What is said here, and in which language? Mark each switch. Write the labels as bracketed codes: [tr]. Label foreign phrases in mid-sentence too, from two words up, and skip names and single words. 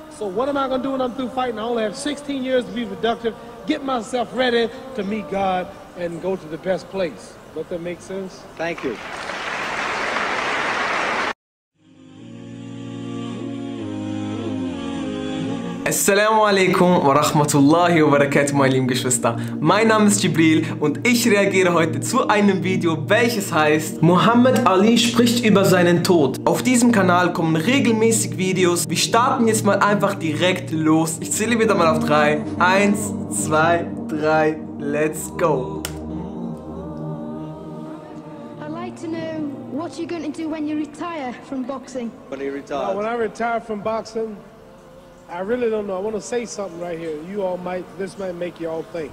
[en] So what am I going to do when I'm through fighting? I only have 16 years to be productive, get myself ready to meet God and go to the best place. Does that make sense? Thank you. [ar] السلام عليكم ورحمة الله وبركاته, [de] meine lieben Geschwister. Mein Name ist Jibreel und ich reagiere heute zu einem Video, welches heißt Muhammad Ali spricht über seinen Tod. Auf diesem Kanal kommen regelmäßig Videos. Wir starten jetzt mal einfach direkt los. Ich zähle wieder mal auf 3. 1, 2, 3, [en] let's go. I'd like to know what you're going to do when you retire from boxing. When you retire? When I retire from boxing, I really don't know. I want to say something right here. You all might, this might make you all think.